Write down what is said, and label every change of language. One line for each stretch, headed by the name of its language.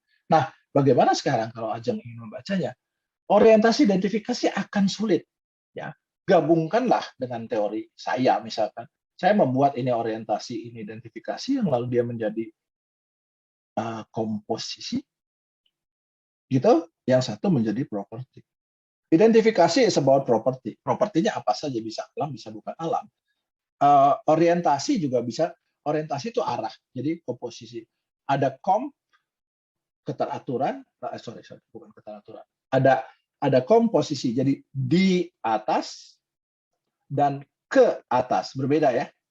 Indonesian: Nah, bagaimana sekarang kalau Ajeng ingin membacanya? Orientasi identifikasi akan sulit. Ya, gabungkanlah dengan teori saya misalkan. Saya membuat ini orientasi, ini identifikasi, yang lalu dia menjadi komposisi. Gitu, yang satu menjadi properti.
English: Identifikasi is about property.
Indonesian: Propertinya apa saja, bisa alam, bisa bukan alam. Orientasi juga bisa, orientasi itu arah. Jadi komposisi. Ada keteraturan, bukan keteraturan. Ada komposisi. Jadi di atas dan ke atas, berbeda ya.